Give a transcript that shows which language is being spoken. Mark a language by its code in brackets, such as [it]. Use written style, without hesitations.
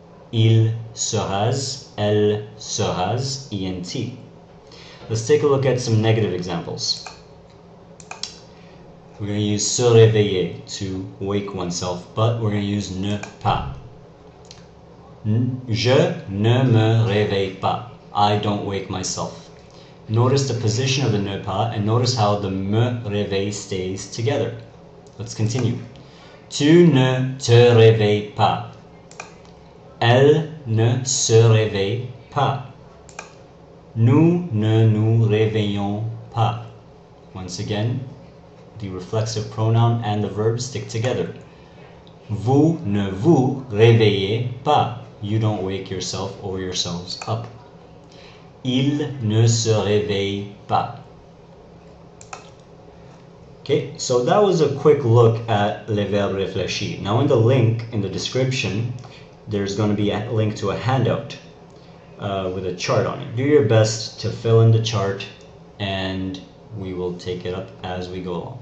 [fr] Il se rase, elle se rase, ENT. [en] Let's take a look at some negative examples. We're going to use se réveiller, to wake oneself, but we're going to use ne pas. [fr] Je ne me réveille pas. [en] I don't wake myself. Notice the position of the ne pas and notice how the me réveille stays together. Let's continue. [fr] Tu ne te réveilles pas. Elle ne se réveille pas. Nous ne nous réveillons pas. [en] Once again, the reflexive pronoun and the verb stick together. [fr] Vous ne vous réveillez pas. [en] You don't wake yourself or yourselves up. [fr] Il ne se réveille pas. [en] Okay, so that was a quick look at le verbe réfléchir. Now in the link, in the description, there's going to be a link to a handout with a chart on it. Do your best to fill in the chart and we will take it up as we go along.